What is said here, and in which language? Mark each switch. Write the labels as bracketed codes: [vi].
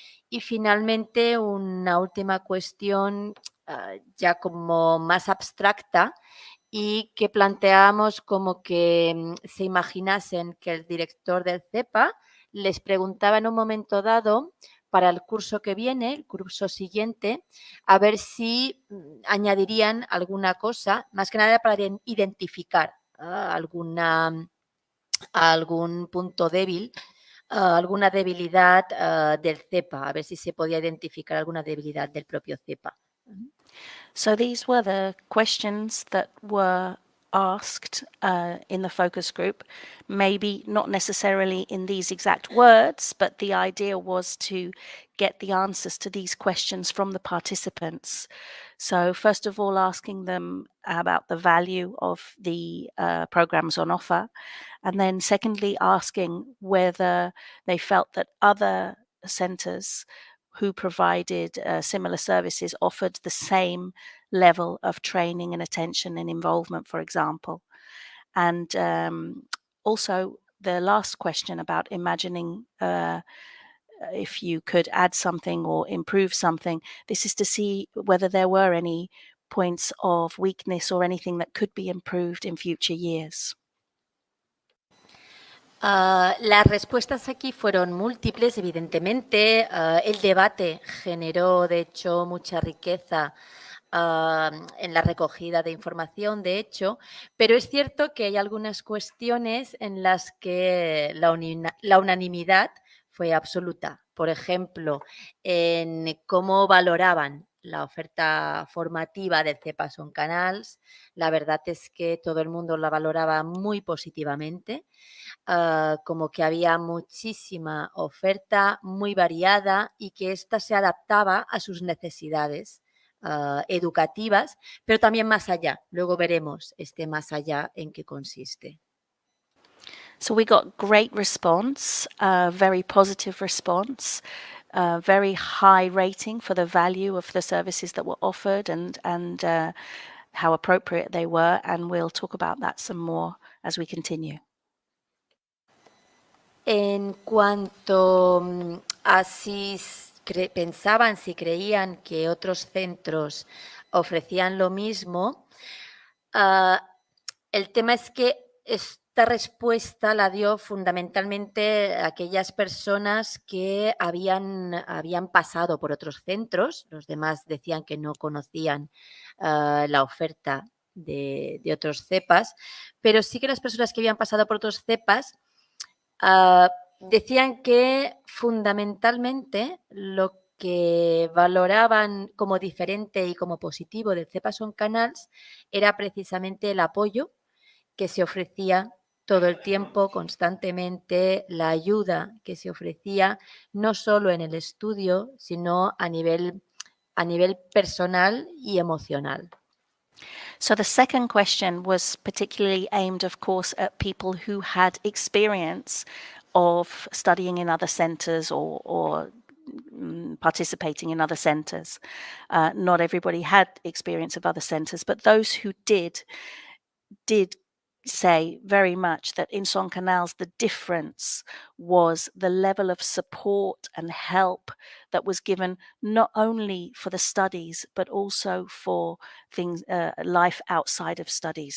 [es] Y finalmente, una última cuestión ya como más abstracta y que planteamos como que se imaginasen que el director del CEPA les preguntaba en un momento dado para el curso que viene, el curso siguiente, a ver si añadirían alguna cosa, más que nada para identificar algún punto débil, alguna debilidad del CEPA, a ver si se podía identificar alguna debilidad del propio CEPA. [en] So these were the questions that were asked in the focus group, maybe not necessarily in these exact words, but the idea was to get the answers to these questions from the participants. So first of all, asking them about the value of the programs on offer, and then secondly, asking whether they felt that other centres who provided similar services offered the same level of training and attention and involvement, for example. And also the last question about imagining if you could add something or improve something. This is to see whether there were any points of weakness or anything that could be improved in future years. [es] Las respuestas aquí fueron múltiples, evidentemente. El debate generó, de hecho, mucha riqueza en la recogida de información, de hecho, pero es cierto que hay algunas cuestiones en las que la unanimidad fue absoluta. Por ejemplo, en cómo valoraban la oferta formativa del CEPA Son Canals. La verdad es que todo el mundo la valoraba muy positivamente, como que había muchísima oferta, muy variada, y que ésta se adaptaba a sus necesidades educativas, pero también más allá. Luego veremos este más allá en qué consiste. [en] So we got great response, very positive response, very high rating for the value of the services that were offered and how appropriate they were, and we'll talk about that some more as we continue. [es] En cuanto a si pensaban, si creían que otros centros ofrecían lo mismo, el tema es que esta respuesta la dio fundamentalmente aquellas personas que habían pasado por otros centros. Los demás decían que no conocían la oferta de otros CEPAs, pero sí que las personas que habían pasado por otros CEPAs decían que fundamentalmente lo que valoraban como diferente y como positivo del CEPA Son Canals era precisamente el apoyo que se ofrecía todo el tiempo, constantemente, la ayuda que se ofrecía no solo en el estudio, sino a nivel personal y emocional. [en] So the second question was particularly aimed, of course, at people who had experience of studying in other centres or participating in other centres. Not everybody had experience of other centres, but those who did say very much that in Son Canals the difference was the level of support and help that was given not only for the studies but also for things life outside of studies.